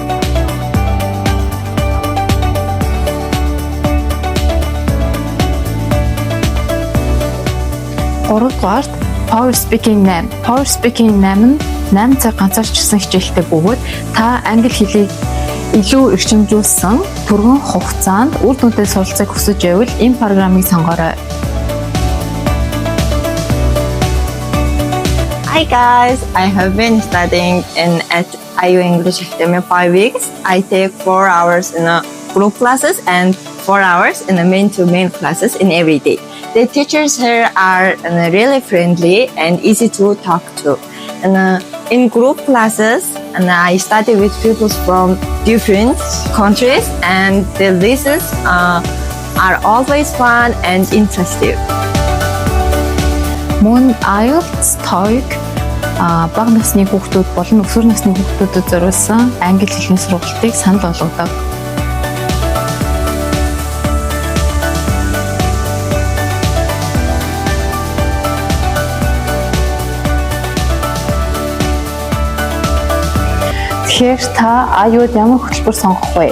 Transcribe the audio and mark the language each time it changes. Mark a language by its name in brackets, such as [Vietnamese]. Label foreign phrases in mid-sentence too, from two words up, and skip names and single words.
[Mongolian] 3 дугаарт Power Speaking 8. Power Speaking 8 нь 8 цаг ганцаарчсан хичээлтэй бөгөөд та англи хэлийг илүү эрчимжүүлсэн түргэн хугацаанд үр дүнтэй суралцахыг хүсэж байвал энэ програмыг сонгоорой. [English] Hi guys, I have been studying at IU English Academy 5 weeks. I take 4 hours in a group classes and 4 hours in the main-to-main classes in every day. The teachers here are really friendly and easy to talk to. And in group classes, I study with people from different countries, and the lessons are always fun and interesting. [Mongolian] Мөн IELTS, TOEIC бага насны хүүхдүүд болон өсвөр насны хүүхдүүдэд зориулсан англи хэлний сургалтыг санал болгодог. Тэгэхээр та IELTS ямар хөтөлбөр сонгох вэ?